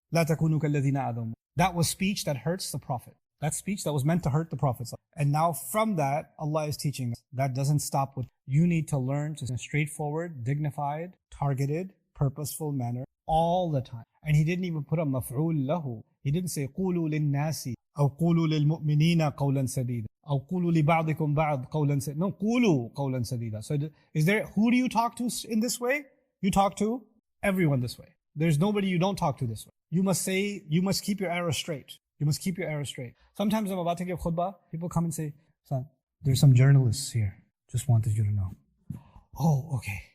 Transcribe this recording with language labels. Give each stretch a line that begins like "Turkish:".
Arabic: لا تكونوا كالذين آذوا.
English: That was speech that hurts the Prophet. That speech that was meant to hurt the Prophet. And now from that, Allah is teaching us. That doesn't stop with, you need to learn to a straightforward, dignified, targeted, purposeful manner all the time. And he didn't even put a maf'ul lahu. He didn't say
Arabic: قولوا للناس أو قولوا للمؤمنين قولا سديدا أو قولوا لبعضكم بعض قولا سديدا.
English: No,
Arabic: قولوا قولا سديدا.
English: So who do you talk to in this way? You talk to everyone this way. There's nobody you don't talk to this way. You must keep your arrow straight. You must keep your arrow straight. Sometimes I'm about to give khutbah, people come and say, son, there's some journalists here. Just wanted you to know. Oh, okay.